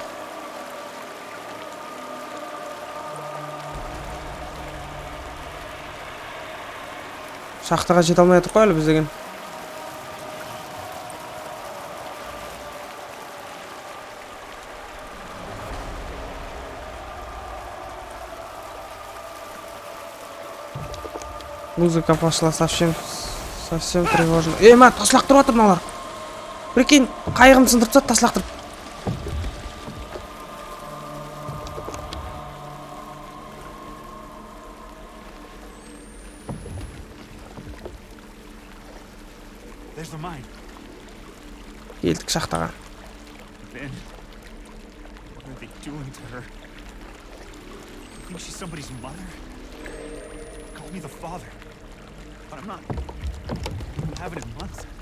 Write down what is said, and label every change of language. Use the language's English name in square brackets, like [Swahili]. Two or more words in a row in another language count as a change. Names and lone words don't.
[Kazakh] Шахтаға жете алмай жатыр қой әлі біз деген. [Russian] Музыка пошла совсем тревожно. [Kazakh] Мә, таслақтырып жатыр мыналар. Прикинь, қайығын сындырып тастады, таслақтырып. [English] There's the mine. [Kazakh] Келдік шахтаға. [English] Ben, what are they doing to her? You think she's somebody's mother? Call me the father. But I'm not. I haven't in months.